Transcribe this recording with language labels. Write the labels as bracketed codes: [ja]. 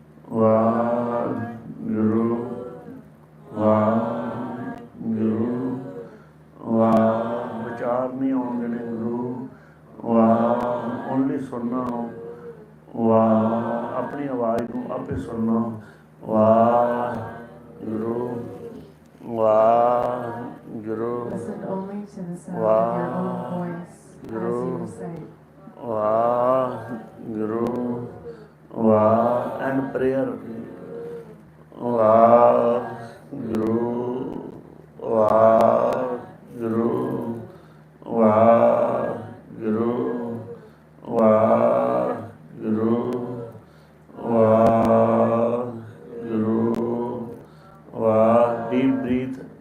[pa] ਵਾਹਿਗੁਰੂ ਵਾਹਿਗੁਰੂ ਵਾਹਿਗੁਰੂ ਵਾਹ ਵਿਚਾਰ ਨਹੀਂ ਆਉਣ ਦੇਣੇ ਗੁਰੂ ਵਾਹ ਓਨਲੀ ਸੁਣਨਾ ਵਾਹ ਆਪਣੀ ਆਵਾਜ਼ ਨੂੰ ਆਪੇ ਸੁਣਨਾ Waheguru Waheguru [en] Listen only to the sound of your own voice as you recite. [pa] Waheguru ਵਾਹ [en] and prayer [pa] ਵਾਹਿਗੁਰੂ ਵਾਹਿਗੁਰੂ ਵਾਹਿਗੁਰੂ ਵਾਹਿਗੁਰੂ ਵਾਹਿਗੁਰੂ ਵਾਹ [en] deep breath